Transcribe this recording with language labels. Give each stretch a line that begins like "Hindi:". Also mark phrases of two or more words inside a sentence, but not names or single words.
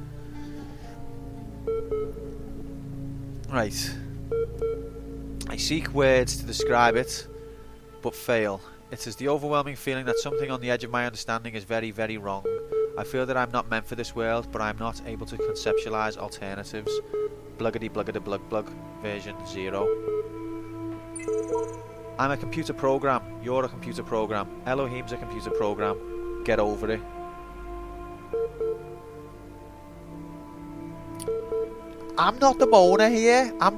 English: Right. I seek words to describe it, but fail. It is the overwhelming feeling that something on the edge of my understanding is very, very wrong. I feel that I'm not meant for this world, but I'm not able to conceptualize alternatives. Bluggity bluggity blug blug, version 0. I'm a computer program. You're a computer program. Elohim's a computer program. Get over it. I'm not the moaner here.